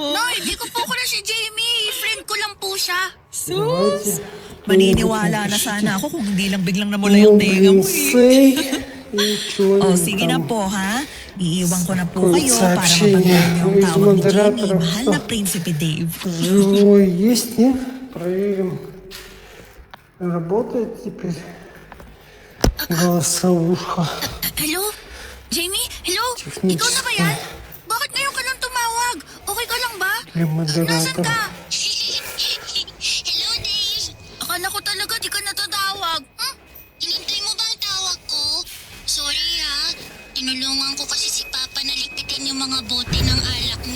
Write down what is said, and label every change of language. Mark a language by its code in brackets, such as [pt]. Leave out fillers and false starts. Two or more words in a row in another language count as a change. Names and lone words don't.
[tl] No, hindi ko po na si Jamie. Friend ko lang po siya. Sus! Maniniwala na sana ako kung hindi lang biglang namula yung tenga mo [ru] Сей. Ничего [tl] O, [ru] не [tl] sige na [ru] там. [tl] po ha. Iiwan ko na po Kung kayo para sakshinya, mapagyan yung [en] with [tl] tawag ni Jamie. [en] moderator, [tl] Mahal na Prinsipe Dave. [ru] Живой есть, нет? Проверим. Работает теперь голосовушка. [tl] Hello? Jamie? Hello? [en] Technique. [tl] Ikaw na ba yan? Bakit ngayon ka lang tumawag? Okay ka lang ba? [ru] Для [tl] Nasaan [ru] модератора. [tl] ka? Hello, Dave. Akala ko talaga di ka natatawag. Hinintay mo ba ang tawag ko? Sorry tinulungan ko kasi si Papa na ligpitin yung mga bote ng alak niya.